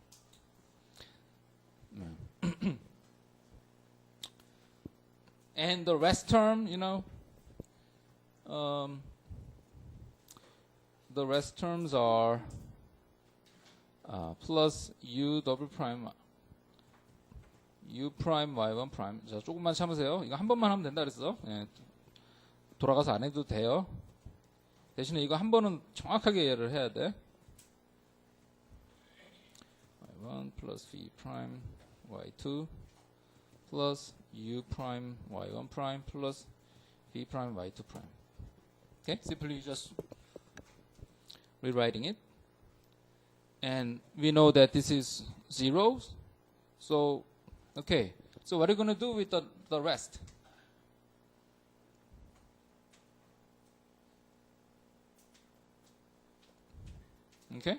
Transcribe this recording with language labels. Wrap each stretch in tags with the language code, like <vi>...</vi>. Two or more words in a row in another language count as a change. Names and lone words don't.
<en>And the rest term, the rest terms are plus u double prime u prime y1 prime.</en> <ko>자, 조금만 참으세요. 이거 한 번만 하면 된다 그랬어. 예, 돌아가서 안 해도 돼요. 대신에 이거 한 번은 정확하게 이해를 해야 돼.</ko> <en>y1 plus v prime y2 plus u prime y1 prime plus v prime y2 prime. Okay, simply just rewriting it. And we know that this is 0. So, okay. So what are you going to do with the rest? Okay?</en>